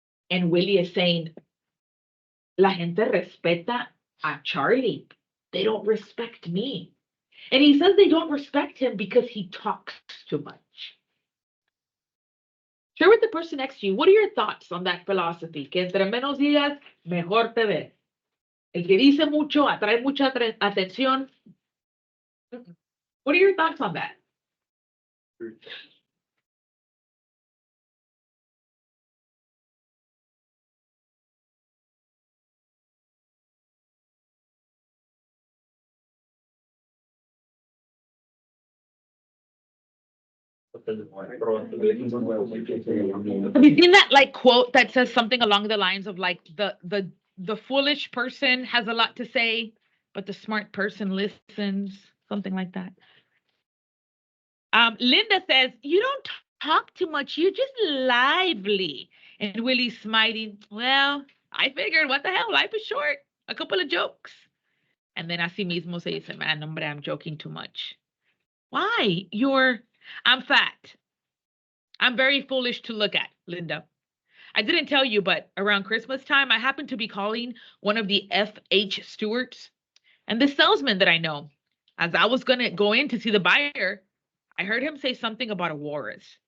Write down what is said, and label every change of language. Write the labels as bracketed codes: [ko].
[en] And Willie is saying, [es] la gente respeta a Charlie. [en] They don't respect me. And he says they don't respect him because he talks too much. Share with the person next to you, what are your thoughts on that philosophy? [es] Que entre menos digas, mejor te ves. El que dice mucho, atrae mucha atención. [en] What are your thoughts on that? Have you seen that like quote that says something along the lines of like the foolish person has a lot to say, but the smart person listens, something like that. Linda says, you don't talk too much, you're just lively. And Willie's smiling, well, I figured, what the hell, life is short, a couple of jokes. And then [es] así mismo se dice, [en] man, [es] hombre, [en] I'm joking too much. Why? I'm fat. I'm very foolish to look at, Linda. I didn't tell you, but around Christmas time, I happened to be calling one of the FH stewards. And the salesman that I know, as I was going to go in to see the buyer, I heard him say something about a walrus.